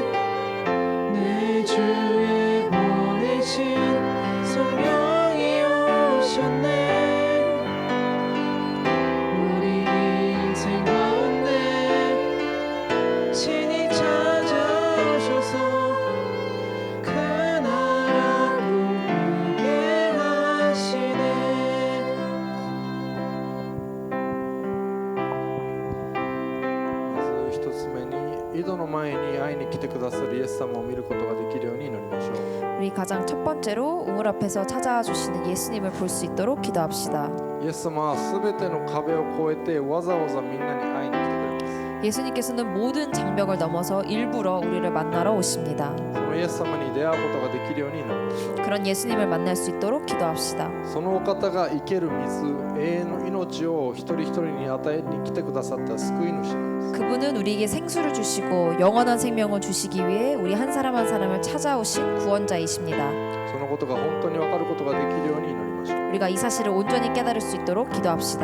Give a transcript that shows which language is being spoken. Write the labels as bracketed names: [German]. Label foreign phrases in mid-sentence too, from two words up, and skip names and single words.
[Korean] 내 주에 보내신 성령이 오셨네. 우리 인생 가운데 친히 찾아오셔서 그 나라 꿈꾸게 하시네. [Japanese] まず一つ目に井戸の前に会いに来てくださるイエス様を見ることができるように祈りましょう。 [Korean] 우리 가장 첫 번째로 우물 앞에서 찾아와 주시는 예수님을 볼 수 있도록 기도합시다. [Japanese] イエス様はすべての壁を越えてわざわざみんなに会いに来てくれます。 [Korean] 예수님께서는 모든 장벽을 넘어서 일부러 우리를 만나러 오십니다. [Japanese] そのイエス様に出会うことができるように祈りましょう。 [Korean] 그런 예수님을 만날 수 있도록 기도합시다. [Japanese] そのお方が生ける水、永遠の命を一人一人に与えに来てくださった救い主なんです。 [Korean] 그분은 우리에게 생수를 주시고 영원한 생명을 주시기 위해 우리 한 사람 한 사람을 찾아오신 구원자이십니다. [Japanese] そのことが本当に分かることができるように祈りましょう。 [Korean] 우리가 이 사실을 온전히 깨달을 수 있도록 기도합시다.